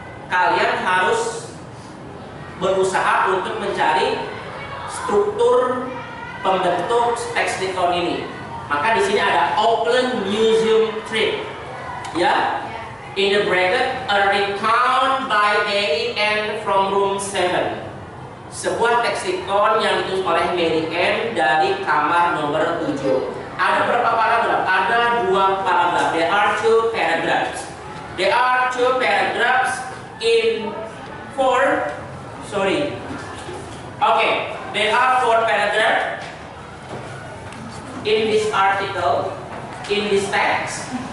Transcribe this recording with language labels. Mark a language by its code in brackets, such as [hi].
[id] Kalian harus berusaha untuk mencari struktur pembentuk teks recount ini. Maka di sini ada Auckland Museum trip. Ya. [en] In the bracket, a recount by Mary Ann from room 7. [id] Sebuah teks recount yang ditulis oleh Mary Ann dari kamar nomor 7. Ada berapa paragraf? Ada 2 paragraf. [en] There are 2 paragraphs. There are 2 paragraphs in 4. Sorry. Okay. There are 4 paragraphs in this article, in this text.